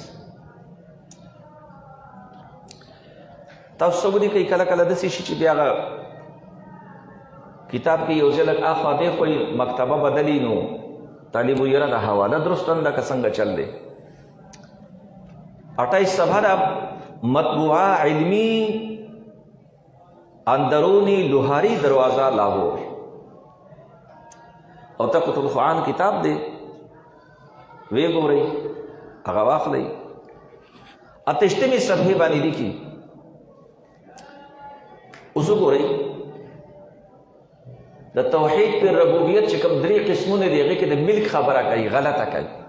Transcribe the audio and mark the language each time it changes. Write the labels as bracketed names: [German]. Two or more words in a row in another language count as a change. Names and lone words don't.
[Pashto] تاسو څه ولیکئ کله کله داسې شي چې بیا هغه کتاب کې یو ځای لږ اخوا دېخوا وي، مکتبه بدلي نو طالب وي یاره دا حواله درسته نه ده که څنګه چل دی. 28 صفحه ده، مطبوعه علمی اندرونی لوہاری دروازہ لاہور، او تقویة القرآن کتاب دی. وی ګورئ هغه واخلئ. 28 صفحې باندې لیکي. اوس وګورئ د توحید پر ربوبیت چې کوم 3 قسمونه دي هغې کې د ملک خبره کوي، غلطه کوي.